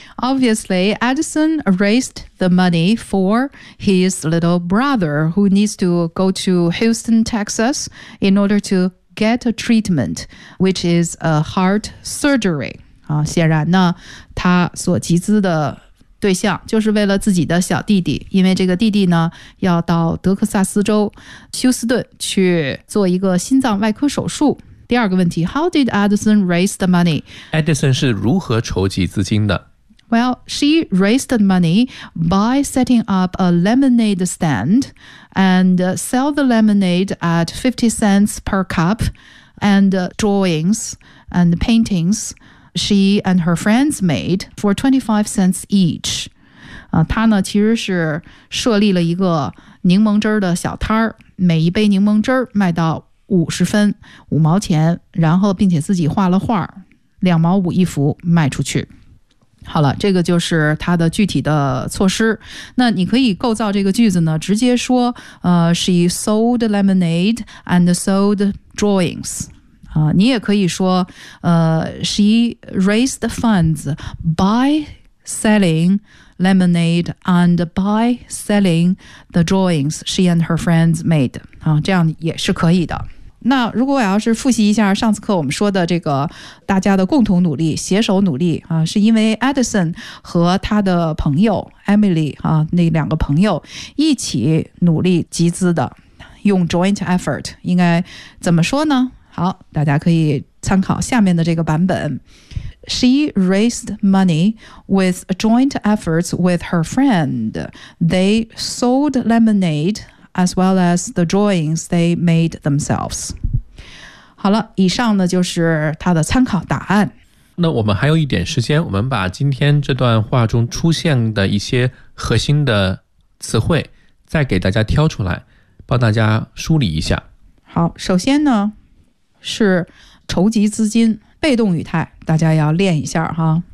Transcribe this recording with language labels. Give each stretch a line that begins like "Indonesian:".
English: Obviously, Edison raised the money for his little brother who needs to go to Houston, Texas in order to get a treatment, which is a heart surgery.
Chinese: 啊，显然呢，他所集资的对象就是为了自己的小弟弟，因为这个弟弟呢要到德克萨斯州休斯顿去做一个心脏外科手术。第二个问题，
English: How did Edison raise the money?
Chinese: Edison 是如何筹集资金的？
English: Well, she raised the money by setting up a lemonade stand and sell the lemonade at 50 cents per cup and drawings and paintingsShe and her friends made for 25 cents each.
Chinese: 她呢其实是设立了一个柠檬汁的小摊儿，每一杯柠檬汁卖到50分5毛钱，然后并且自己画了画，2毛5一幅卖出去。好了，这个就是她的具体的措施。那你可以构造这个句子呢，直接说
English: She sold lemonade and sold drawings.
Chinese: 你也可以说
English: She raised the funds by selling lemonade and by selling the drawings she and her friends made.
Chinese: 这样也是可以的。那如果我要是复习一下上次课我们说的这个大家的共同努力携手努力是因为 Edison 和他的朋友 Emily, 那两个朋友一起努力集资的，用 joint effort, 应该怎么说呢？好，大家可以参考下面的这个版本。
English: She raised money with joint efforts with her friend. They sold lemonade as well as the drawings they made themselves.
Chinese: 好了，以上呢就是他的参考答案。那我们还有一点时间，我们把今天这段话中出现的一些核心的词汇再给大家挑出来，帮大家梳理一下。好，首先呢是筹集资金，被动语态，大家要练一下哈。